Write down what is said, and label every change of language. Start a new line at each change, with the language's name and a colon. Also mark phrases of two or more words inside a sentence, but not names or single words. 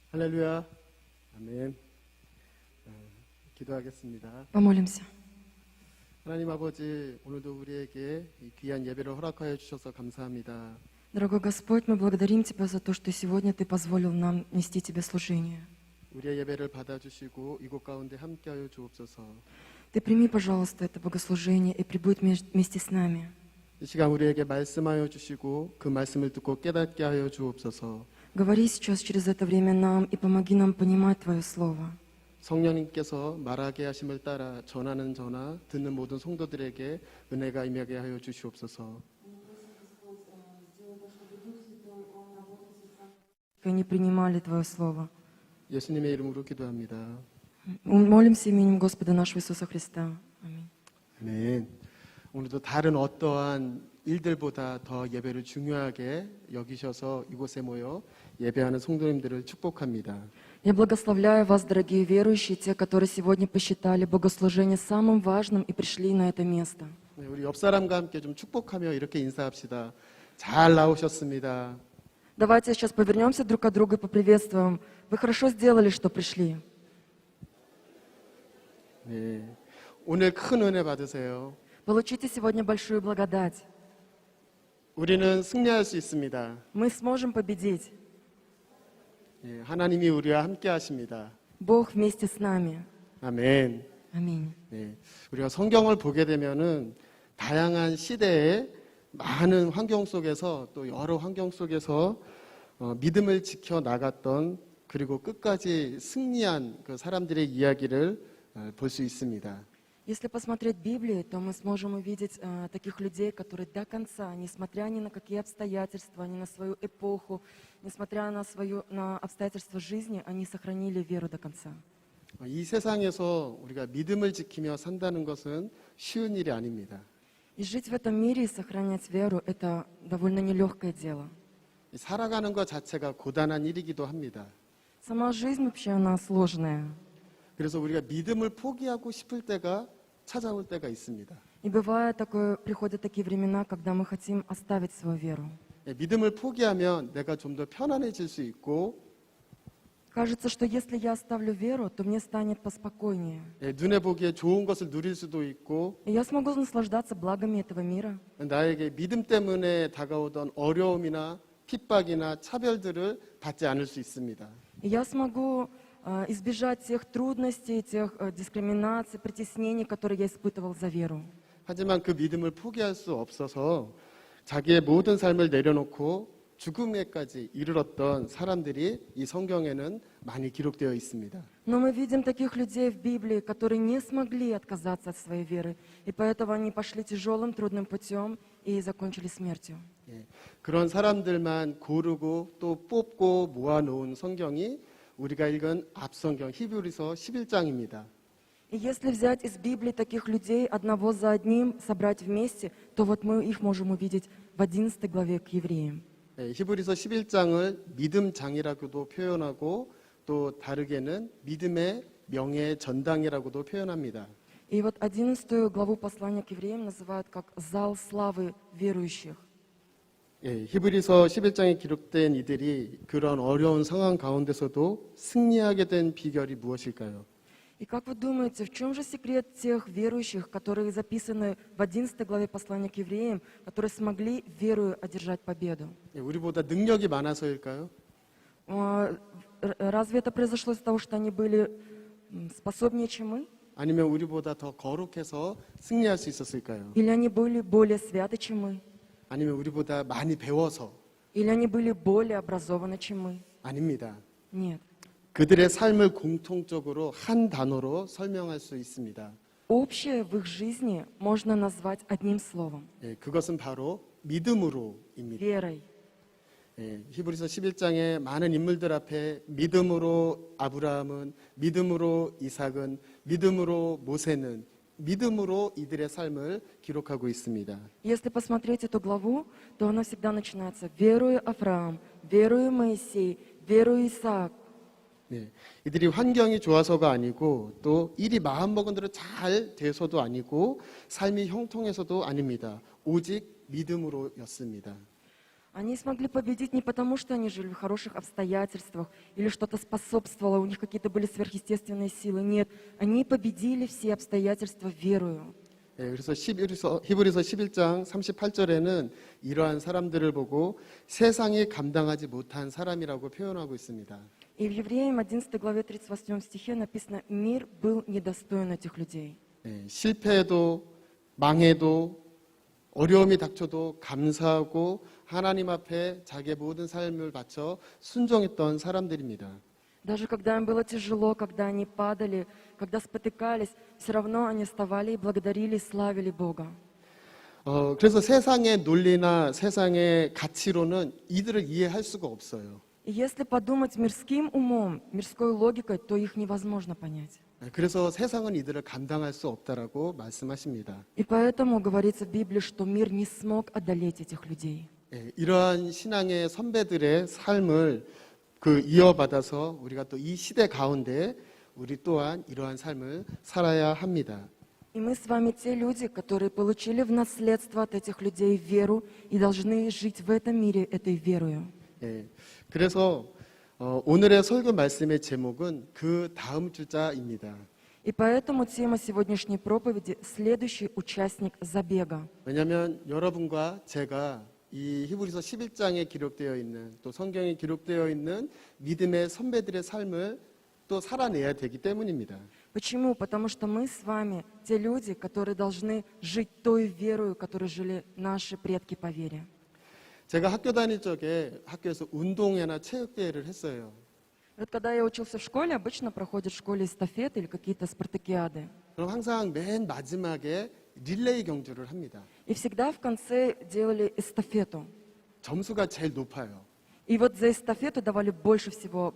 Korean: 할렐루야. 아멘. 기도하겠습니다.
Russian: Помолимся.
Korean: 하나님 아버지, 오늘도 우리에게 이 귀한 예배를 허락하여 주셔서 감사합니다.
Russian: Дорогой Господь, мы благодарим Тебя за то, что сегодня Ты позволил нам нести Тебе служение.
Korean: 우리의 예배를 받아주시고 이곳 가운데 함께하여 주옵소서.
Russian: Ты прими, пожалуйста, это богослужение и прибудь вместе с нами.
Korean: 이 시간 우리에게 말씀하여 주시고 그 말씀을 듣고 깨닫게 하여 주옵소서.
Russian: Говори сейчас через это время нам и помоги нам понимать Твое Слово.
Korean: 성령님께서 말하게 하심을 따라 전하는 저나 듣는 모든 성도들에게 은혜가 임하게 하여 주시옵소서.
Russian: И они принимали Твое Слово.
Korean: 예수님의 이름으로 기도합니다.
Russian: Молимся именем Господа нашего Иисуса Христа. Аминь.
Korean: 아멘. 오늘도 다른 어떠한 일들보다 더 예배를 중요하게 여기셔서 이곳에 모여 예배하는 성도님들을 축복합니다.
Russian: Я благословляю вас, дорогие верующие, те, которые сегодня посчитали богослужение самым важным и пришли на это место.
Korean: 네, 우리 옆 사람과 함께 좀 축복하며 이렇게 인사합시다. 잘 나오셨습니다.
Russian: Давайте сейчас повернемся друг от друга и поприветствуем. Вы хорошо сделали, что пришли.
Korean: 네, 오늘 큰 은혜 받으세요.
Russian: Получите сегодня большую благодать.
Korean: 우리는 승리할 수 있습니다.
Russian: Мы сможем победить.
Korean: 네, 하나님이 우리와 함께 하십니다.
Russian: Бог вместе с нами.
Korean: 아멘.
Russian: Аминь.
Korean: 네, 우리가 성경을 보게 되면은 다양한 시대에 많은 환경 속에서 또 여러 환경 속에서 믿음을 지켜 나갔던 그리고 끝까지 승리한 그 사람들의 이야기를 볼 수 있습니다.
Russian: Если посмотреть Библию, то мы сможем увидеть таких людей, которые до конца, несмотря ни на какие обстоятельства, ни на свою эпоху, несмотря на обстоятельства жизни, они сохранили веру до конца.
Korean: 이 세상에서 우리가 믿음을 지키며 산다는 것은 쉬운 일이 아닙니다.
Russian: И жить в этом мире и сохранять веру – это довольно нелегкое дело.
Korean: 살아가는 것 자체가 고단한 일이기도 합니다.
Russian: Сама жизнь вообще она сложная.
Korean: 그래서 우리가 믿음을 포기하고 싶을 때가 찾아올 때가 있습니다.
Russian: И бывает такое, приходят такие времена, когда мы хотим оставить свою веру.
Korean: 믿음을 포기하면 내가 좀 더 편안해질 수 있고
Russian: Кажется, что если я оставлю веру, то мне станет поспокойнее.
Korean: 눈에 보기에 좋은 것을 누릴 수도 있고
Russian: И я смогу наслаждаться благами этого мира.
Korean: 나에게 믿음 때문에 다가오던 어려움이나 핍박이나 차별들을 받지 않을 수 있습니다.
Russian: И я смогу избежать тех трудностей, тех дискриминаций, притеснений, которые я испытывал за веру.
Korean: 하지만 그 믿음을 포기할 수 없어서 자기의 모든 삶을 내려놓고 죽음에까지 이르렀던 사람들이 이 성경에는 많이 기록되어 있습니다.
Russian: Но мы видим таких людей в Библии, которые не смогли отказаться от своей веры, и поэтому они пошли тяжелым, трудным путем и закончили смертью.
Korean: 그런 사람들만 고르고 또 뽑고 모아놓은 성경이 우리가 읽은 앞성경 히브리서 11장입니다.
Russian: И если взять из Библии таких людей одного за одним, собрать вместе, то вот мы их можем увидеть в 11 главе к евреям.
Korean: 히브리서 11장을 믿음장이라고도 표현하고 또 다르게는 믿음의 명예 전당이라고도 표현합니다.
Russian: И вот 11 главу послания к евреям называют как «зал славы верующих».
Korean: 히브리서 11장에 기록된 이들이 그런 어려운 상황 가운데서도 승리하게 된 비결이 무엇일까요?
Russian: И как вы думаете, в чем же секрет тех верующих, которые записаны в 11 главе послания к евреям, которые смогли верою одержать победу?
Korean: 우리보다 능력이 많아서일까요?
Russian: Разве это произошло из-за того, что они были способнее, чем мы?
Korean: 아니면 우리보다 더 거룩해서 승리할 수 있었을까요?
Russian: Или они были более святы, чем мы?
Korean: 아니면 우리보다 많이 배워서?
Russian: Или они были более образованы, чем мы?
Korean: 아닙니다.
Russian: Нет.
Korean: 그들의 삶을 공통적으로 한 단어로 설명할 수 있습니다.
Russian: Общее в их жизни можно назвать одним словом
Korean: 그것은 바로 믿음으로입니다.
Russian: – верой.
Korean: 히브리서 11장의 많은 인물들 앞에 믿음으로 아브라함은, 믿음으로 이삭은, 믿음으로 모세는, 믿음으로 이들의 삶을 기록하고 있습니다.
Russian: Если посмотреть эту главу, то она всегда начинается «веруя Авраам», «веруя Моисей», «веруя Исаак».
Korean: 이들이 환경이 좋아서가 아니고 또 일이 마음먹은 대로 잘 돼서도 아니고 삶이 형통해서도 아닙니다. 오직 믿음으로였습니다.
Russian: Они смогли победить не потому, что они жили в хороших обстоятельствах или что-то способствовало, у них какие-то были сверхъестественные силы. Нет, они победили все обстоятельства верою.
Korean: 예, 그래서 히브리서 11장 38절에는 이러한 사람들을 보고 세상이 감당하지 못한 사람이라고 표현하고 있습니다.
Russian: И в Евреям 11 главе 38 стихе написано: «Мир был недостоин этих людей».
Korean: 예, 실패해도 망해도 어려움이 닥쳐도 감사하고 하나님 앞에 자기의 모든 삶을 바쳐 순종했던 사람들입니다.
Russian: Даже когда им было тяжело, когда они падали, когда спотыкались, все равно они вставали и благодарили, и славили Бога.
Korean: 그래서 세상의 논리나 세상의 가치로는 이들을 이해할 수가 없어요.
Russian: И если подумать мирским умом, мирской логикой, то их невозможно понять.
Korean: 예, 그래서 세상은 이들을 감당할 수 없다라고 말씀하십니다.
Russian: И поэтому говорится в Библии, что мир не смог одолеть этих людей.
Korean: 예, 이러한 신앙의 선배들의 삶을 이어받아서 우리가 또 이 시대 가운데 우리 또한 이러한 삶을 살아야 합니다.
Russian: И мы с вами те люди, которые получили в наследство от этих людей веру и должны жить в этом мире этой верою.
Korean: 예, 그래서 오늘의 설교 말씀의 제목은 그 다음 주자입니다.
Russian: И поэтому тема сегодняшней проповеди – следующий участник забега.
Korean: 왜냐하면 여러분과 제가 이 히브리서 11장에 기록되어 있는 또 성경에 기록되어 있는 믿음의 선배들의 삶을 또 살아내야 되기 때문입니다.
Russian: Почему? Потому что мы с вами те люди, которые должны жить той верою, которой жили наши предки по вере.
Korean: 제가 학교 다닐 적에 학교에서 운동회나 체육대회를 했어요.
Russian: Вот когда я учился в школе, обычно проходят в школе эстафеты или какие-то спартакиады.
Korean: 그럼 항상 맨 마지막에 릴레이 경주를 합니다.
Russian: И всегда в конце делали эстафету.
Korean: 점수가 제일 높아요.
Russian: И вот за эстафету давали больше всего